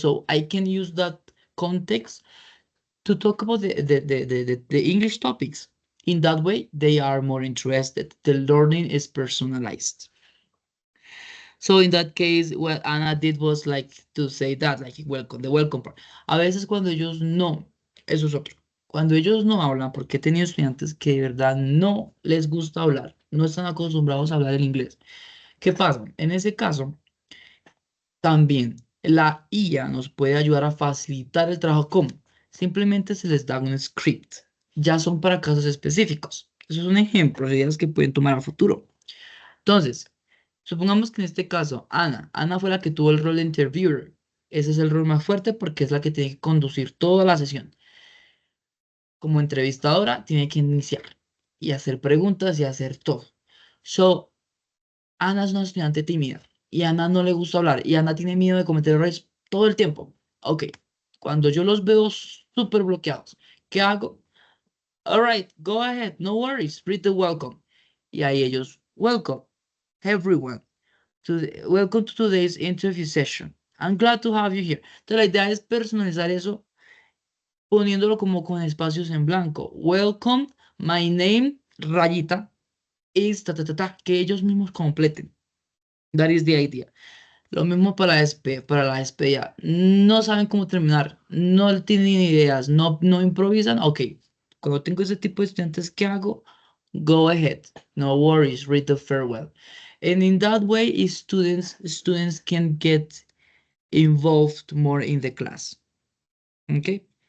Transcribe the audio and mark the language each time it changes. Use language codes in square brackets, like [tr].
[en] So I can use that context to talk about the English topics. In that way, they are more interested. The learning is personalized. So in that case, what Anna did was like to say that, like welcome, the welcome part. [es] A veces cuando ellos no, eso es otro. Cuando ellos no hablan, porque he tenido estudiantes que de verdad no les gusta hablar, no están acostumbrados a hablar el inglés. ¿Qué pasa? En ese caso, también la IA nos puede ayudar a facilitar el trabajo. ¿Cómo? Simplemente se les da un script. Ya son para casos específicos. Eso es un ejemplo de ideas que pueden tomar a futuro. Entonces, supongamos que en este caso, Ana fue la que tuvo el rol de interviewer. Ese es el rol más fuerte porque es la que tiene que conducir toda la sesión. Como entrevistadora, tiene que iniciar y hacer preguntas y hacer todo. So, Ana es una estudiante tímida y a Ana no le gusta hablar y Ana tiene miedo de cometer errores todo el tiempo. Ok, cuando yo los veo súper bloqueados, ¿qué hago? [en] All right, go ahead, no worries, read the welcome. [es] Y ahí ellos, [en] welcome, everyone. Welcome to today's interview session. I'm glad to have you here. [es] Entonces la idea es personalizar eso poniéndolo como con espacios en blanco. [en] Welcome, my name, rayita, is [es] que ellos mismos completen. [en] That is the idea. [es] Lo mismo para para la despedida. No saben cómo terminar, no tienen ideas, no improvisan. Ok, cuando tengo ese tipo de estudiantes, ¿qué hago? [en] Go ahead, no worries, read the farewell. And in that way, students can get involved more in the class. Okay.